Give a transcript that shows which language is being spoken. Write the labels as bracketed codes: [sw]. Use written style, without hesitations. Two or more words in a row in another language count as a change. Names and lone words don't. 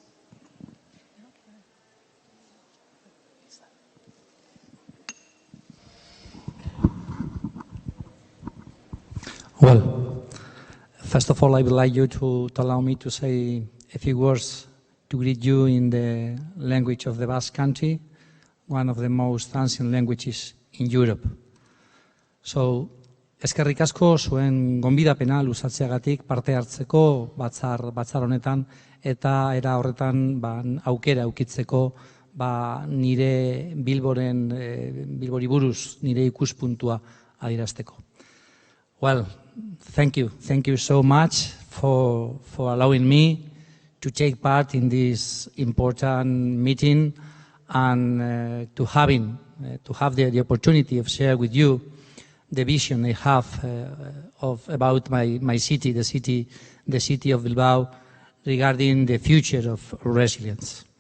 [en] Well, first of all, I would like you to allow me to say a few words to greet you in the language of the Basque Country, one of the most ancient languages in Europe. So, [eu] eskerrik asko zuen gonbidapena luzatzeagatik parte hartzeko batzar honetan eta era horretan aukera aukitzeko nire Bilbori buruz nire ikuspuntua adierazteko. [en] Well, thank you so much for allowing me to take part in this important meeting and to have the opportunity of share with you the vision I have about my city, the city of Bilbao, regarding the future of resilience.